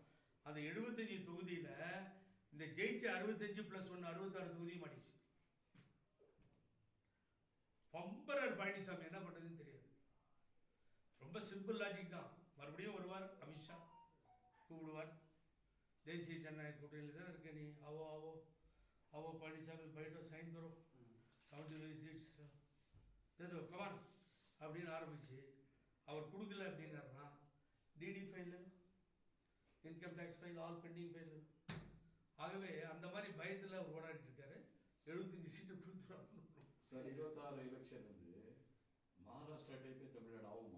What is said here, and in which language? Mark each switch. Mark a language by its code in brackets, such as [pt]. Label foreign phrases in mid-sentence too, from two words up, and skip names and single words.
[ta] அந்த 75 தொகுதியில் இந்த ஜெயிச்ச 65 + 1 66 தொகுதியும் மாட்டிச்சு. பம்பரர் பழனிசாமி என்ன பண்ணுறதுன்னு தெரியாது. ரொம்ப [en] simple logic [ta] தான். மறுபடியும் வருவார், அமித்ஷா கூப்பிடுவார். தேசிய ஜனநாயக கூட்டணியில் தானே இருக்க நீ, [hi] आवो பழனிசாமி बैठो साइन करो 75 सीट्स दे दो कमान [ta] அப்படின்னு ஆரம்பிச்சு அவர் கொடுக்கல அப்படின்னாருன்னா [en] DD file, income tax file, all pending file. [ta] ஆகவே அந்த மாதிரி பயத்தில் அவர் ஓடாடிட்டு இருக்காரு. 75 சீட்டு கொடுத்துருவாங்க சார். 26 எலெக்ஷன் வந்து மகாராஷ்டிரா டைப்பே தமிழ்நாடு ஆகுமா?